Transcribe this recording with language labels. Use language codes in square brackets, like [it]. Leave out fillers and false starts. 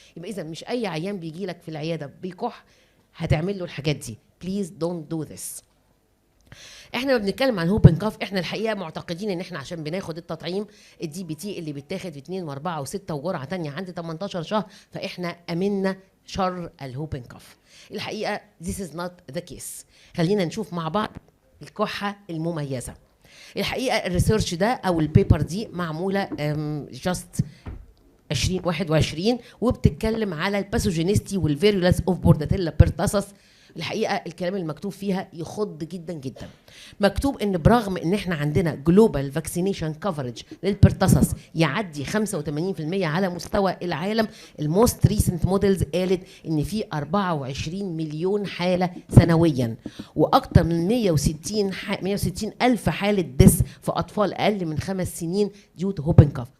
[ar] يبقى اذا مش اي عيان بيجي لك في العياده بيكح هتعمل له الحاجات دي. [en] Please don't do this. [ar] احنا بنتكلم عن هوبنج كاف، احنا الحقيقه معتقدين ان احنا عشان بناخد التطعيم الدي بي تي اللي بيتاخد في 2 و4 و6 وجرعه ثانيه عند 18 شهر، فاحنا امنا شر الهوبنج كاف. [en] الحقيقه this is not the case. [ar] خلينا نشوف مع بعض الكحه المميزه. الحقيقه الريسيرش ده او البيبر دي معموله جاست 2021 وبتتكلم على الباثوجينيستي والفيرولانس اوف بورداتيلا بيرتاسس. الحقيقه الكلام المكتوب فيها يخض جدا جدا. مكتوب ان برغم ان احنا عندنا جلوبال فاكسينيشن كفرج للبرتصص يعدي 85% على مستوى العالم، [en] الموست recent models [ar] قالت ان في 24 مليون حاله سنويا، واكثر من 160 الف حاله ديس في اطفال اقل من 5 سنين [en] Due to whooping cough.